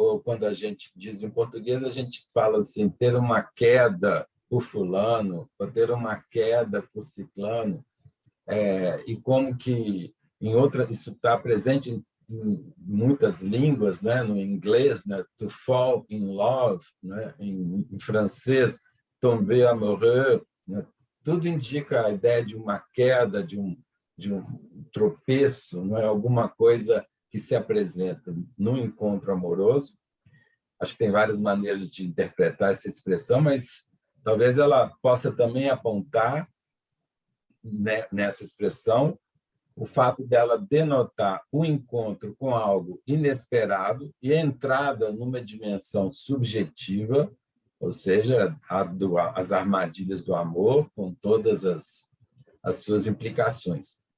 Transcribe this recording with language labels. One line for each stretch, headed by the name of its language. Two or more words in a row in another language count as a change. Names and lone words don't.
Portuguese: Ou quando a gente diz em português, a gente fala assim, ter uma queda por fulano, ou ter uma queda por ciclano, e como que isso está presente em muitas línguas, né? No inglês, né?
English: To fall in love,
Portuguese: né? Em francês,
French: tomber amoureux,
Portuguese: né? Tudo indica a ideia de uma queda, de um tropeço, não é? Alguma coisa que se apresenta no encontro amoroso. Acho que tem várias maneiras de interpretar essa expressão, mas talvez ela possa também apontar, né, nessa expressão, o fato dela denotar o encontro com algo inesperado e a entrada numa dimensão subjetiva, ou seja, as armadilhas do amor, com todas as suas implicações.